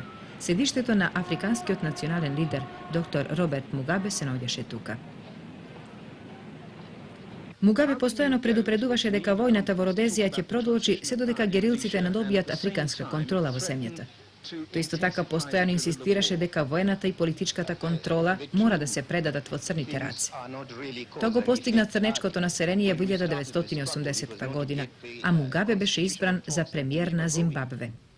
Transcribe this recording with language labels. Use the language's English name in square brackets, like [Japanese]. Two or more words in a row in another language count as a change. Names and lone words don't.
[Macedonian] Седиштето на африканскиот национален лидер, доктор Роберт Мугабе, се наоѓаше тука. Mugabe постојано предупредуваше дека војната во Родезија ќе продолжи се додека герилците надобијат африканска контрола во земјата. Тој исто така постојано инсистираше дека воената и политичката контрола мора да се предадат во црните раце. Тоа го постигна црнечкото население во 1980 година, а Мугабе беше избран за премиер на Зимбабве.